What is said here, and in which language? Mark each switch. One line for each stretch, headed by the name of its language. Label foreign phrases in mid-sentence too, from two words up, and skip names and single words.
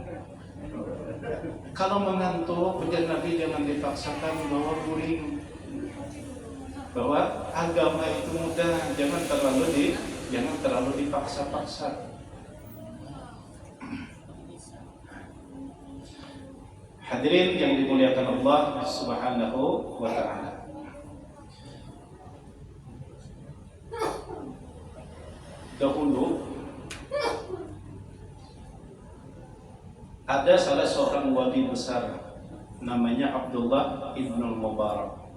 Indonesian: Kalau mengantuk, ujar Nabi jangan dipaksakan bawa guring. Bahwa agama itu mudah, jangan terlalu dipaksa-paksa. Hadirin yang dimuliakan Allah
Arabic: Subhanahu wa ta'ala.
Indonesian: Dahulu ada salah seorang wali besar namanya Abdullah ibn Mubarak.